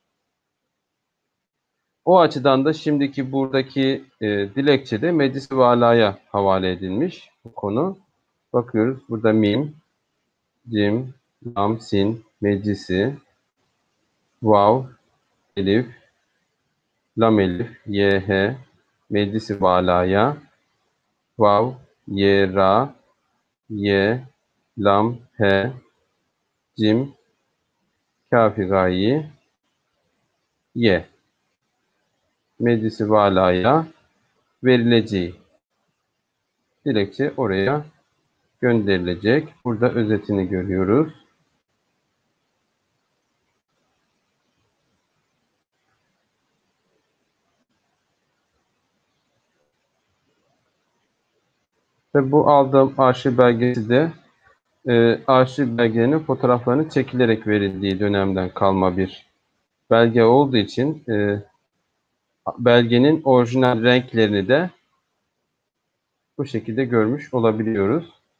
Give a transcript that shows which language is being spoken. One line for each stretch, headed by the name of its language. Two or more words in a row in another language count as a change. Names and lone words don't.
Turkish: O açıdan da şimdiki buradaki dilekçe de Meclis-i Vala'ya havale edilmiş bu konu. Bakıyoruz burada mim, cim, lam, sin, meclisi, vav, elif, lam elif, ye, he, Meclis-i Vala'ya, vav, ye, ra, ye, lam, he, cim, kafi gayi, ye. Meclis-i Vala'ya verileceği dilekçe oraya gönderilecek. Burada özetini görüyoruz. Ve bu aldığım arşiv belgesi de arşiv belgelerinin fotoğraflarının çekilerek verildiği dönemden kalma bir belge olduğu için belgenin orijinal renklerini de bu şekilde görmüş olabiliyoruz.